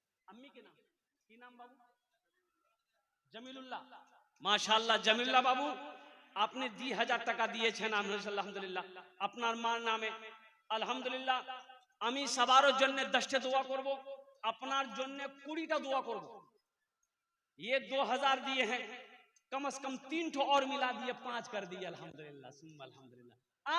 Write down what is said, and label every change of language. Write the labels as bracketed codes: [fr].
[hi] अम्मी के नाम की नाम बाबू जमीलुल्लाह, माशाल्लाह जमीलुल्लाह बाबू आपने 1000 [bn] টাকা দিয়েছেন আলহামদুলিল্লাহ। আপনার মার নামে আলহামদুলিল্লাহ আমি সবার জন্য 10টা দোয়া করব, আপনার জন্য 20টা দোয়া করব। [hi] ये 2000 दिए हैं, कम से कम 3 ठो और मिला दिए, 5 कर दिए अल्हम्दुलिल्लाह सुम्मा अल्हम्दुलिल्लाह।